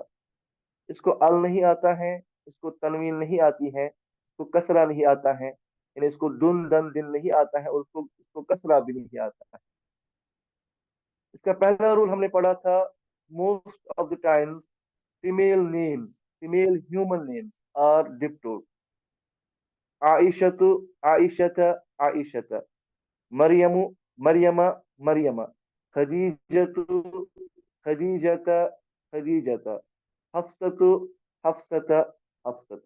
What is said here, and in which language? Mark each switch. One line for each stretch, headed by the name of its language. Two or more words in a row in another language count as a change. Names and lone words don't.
Hindi: इसको अल नहीं आता है, इसको तनवीन नहीं आती है, इसको कसरा नहीं आता है, यानी इसको दुन दन दिन नहीं आता है, और उसको इसको कसरा भी नहीं आता है। इसका पहला रूल हमने पढ़ा था,
English: most of the times female names, female human names are diptote.
Arabic: عائشةُ، عائشةَ، عائشةِ. مريمُ، مريمَ، مريمَ. خديجةُ، خديجةَ، خديجةِ. حفصةُ، حفصةَ، حفصةِ.